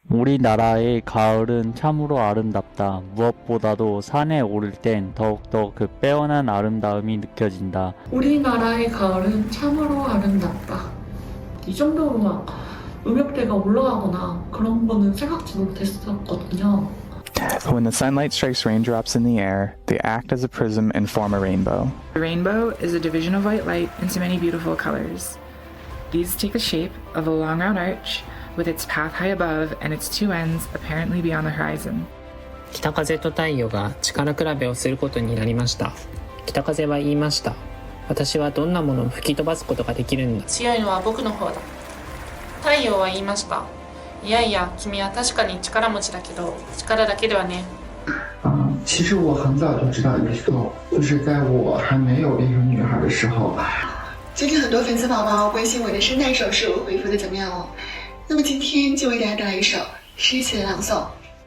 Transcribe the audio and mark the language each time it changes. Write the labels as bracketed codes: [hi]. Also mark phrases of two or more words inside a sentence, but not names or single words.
[ko] 우리나라의 가을은 참으로 아름답다. 무엇보다도 산에 오를 땐 더욱더 그 빼어난 아름다움이 느껴진다. 우리나라의 가을은 참으로 아름답다. 이 정도로 막 음역대가 올라가거나 그런 거는 생각지 못했었거든요. [en] When the sunlight strikes raindrops in the air, they act as a prism and form a rainbow. The rainbow is a division of white light into many beautiful colors. These take the shape of a long round arch with its path high above and its two ends apparently beyond the horizon. [ja] 北風と太陽が力比べをすることになりました。北風は言いました。私はどんなものを吹き飛ばすことができるんだ。強いのは僕の方だ。太陽は言いました。いやいや、君は確かに力持ちだけど、力だけではね。 [zh] 其实我很早就知道一个，就是在我还没有变成女孩的时候。最近很多粉丝宝宝关心我的声带手术恢复的怎么样哦。那么今天就为大家带来一首诗词的朗诵，